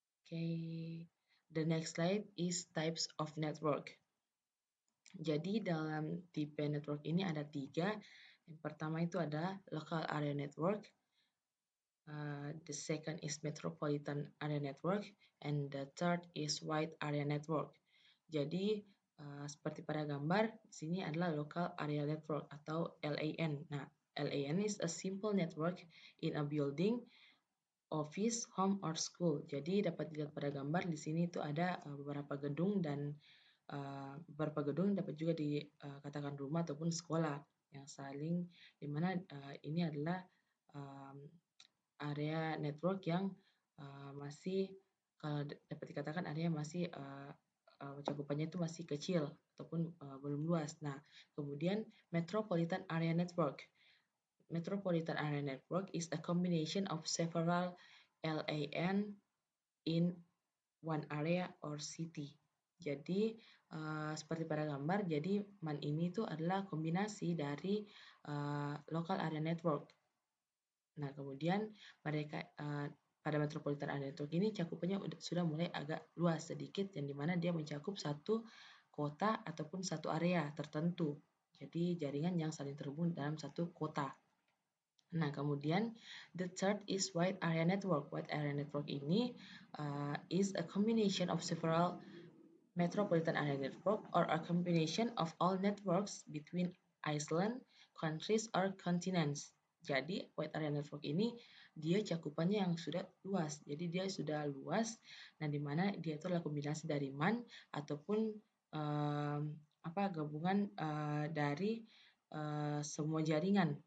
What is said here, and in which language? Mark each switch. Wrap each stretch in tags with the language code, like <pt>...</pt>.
<en>The next slide is types of network.</en> <id>Jadi dalam tipe network ini ada tiga. Yang pertama itu ada local area network.</id> <en>The second is metropolitan area network, and the third is wide area network.</en> <id>Jadi seperti pada gambar, di sini adalah local area network atau LAN.</id> <en>Nah, LAN is a simple network in a building, office, home, or school.</en> <id>Jadi dapat dilihat pada gambar di sini itu ada beberapa gedung dan beberapa gedung dapat juga dikatakan rumah ataupun sekolah yang saling, dimana ini adalah area network yang masih kalau dapat dikatakan area masih cakupannya itu masih kecil ataupun belum luas. Nah, kemudian metropolitan area network.</id> <en>Metropolitan area network is a combination of several LAN in one area or city.</en> <id>Jadi seperti pada gambar, jadi MAN ini itu adalah kombinasi dari local area network. Nah, kemudian mereka pada metropolitan area network ini cakupannya sudah mulai agak luas sedikit, yang dimana dia mencakup satu kota ataupun satu area tertentu. Jadi jaringan yang saling terhubung dalam satu kota. Nah, kemudian</id> <en>the third is wide area network. Wide area network ini is a combination of several metropolitan area network or a combination of all networks between island, countries, or continents.</en> <id>Jadi wide area network ini dia cakupannya yang sudah luas. Jadi dia sudah luas. Nah, di mana dia itu adalah kombinasi dari MAN ataupun gabungan dari semua jaringan.</id>